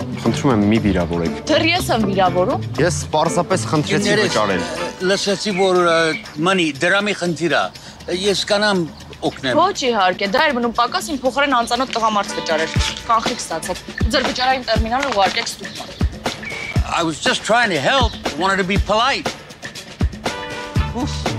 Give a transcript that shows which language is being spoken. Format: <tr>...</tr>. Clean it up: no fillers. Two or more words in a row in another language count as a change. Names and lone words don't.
<hy>Խնդրում եմ մի վիրավորեք։ Դեռ ես եմ վիրավորում։ Ես պարզապես խնդրեցի վճարել։ Լսեցի, որ մանի դրամի խնդիր է։ Ես կանամ օգնեմ։ Ոչ իհարկե, դա էր մնում պակաս իմ փոխարեն անծանոթ տղամարդ վճարեր։ Կանխիկ ստացեք։ Ձեր վճարային տերմինալը ուղարկեք ստուգման։</hy> <en>I was just trying to help. Wanted to be polite. Oof.</en>